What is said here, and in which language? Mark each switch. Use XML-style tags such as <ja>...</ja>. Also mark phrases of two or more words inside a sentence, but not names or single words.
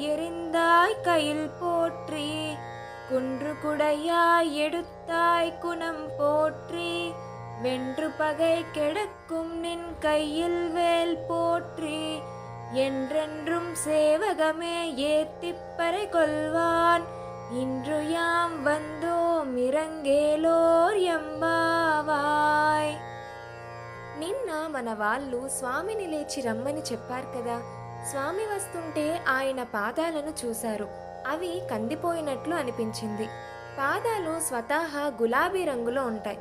<ta>எறிந்தாய் கையில் போற்றி, குன்று குடையாய் எடுத்தாய் குணம் போற்றி, வென்று பகை கெடக்கும் நின் கையில் வேல் போற்றி, என்றென்றும் சேவகமே ஏத்திப்பறை கொள்வான், இன்று யாம் வந்தோம் இரங்கேலோர் எம்பாவாய்.</ta> <te>నిన్న మన వాళ్ళు స్వామిని లేచి రమ్మని చెప్పారు కదా. స్వామి వస్తుంటే ఆయన పాదాలను చూశారు. అవి కందిపోయినట్లు అనిపించింది. పాదాలు స్వతహా గులాబీ రంగులో ఉంటాయి.</te>